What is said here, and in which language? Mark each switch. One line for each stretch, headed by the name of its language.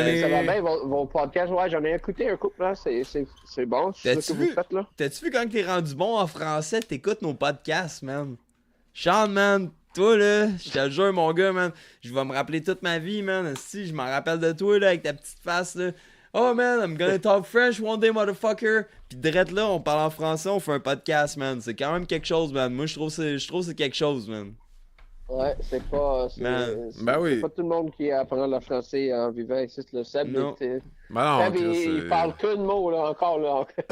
French: Ça va bien, vos podcasts, ouais, j'en ai écouté un couple, là, c'est bon, c'est T'as-tu ce que vu? vous faites, là. T'as-tu vu quand t'es rendu bon en français, t'écoutes nos podcasts, man? Sean, man, toi, là, je te le jure, mon gars, man, je vais me rappeler toute ma vie, man. Si, je m'en rappelle de toi, là, avec ta petite face, là.
English: Oh, man, I'm gonna talk French one day, motherfucker.
French: Pis direct là, on parle en français, on fait un podcast, man. C'est quand même quelque chose, man. Moi, je trouve que c'est quelque chose, man. Ouais, c'est pas... Man. Ben oui. C'est pas tout le monde qui apprend le français en vivant ici, le Seb. Non. Seb, Ben non, il parle que de mots, là, encore, là.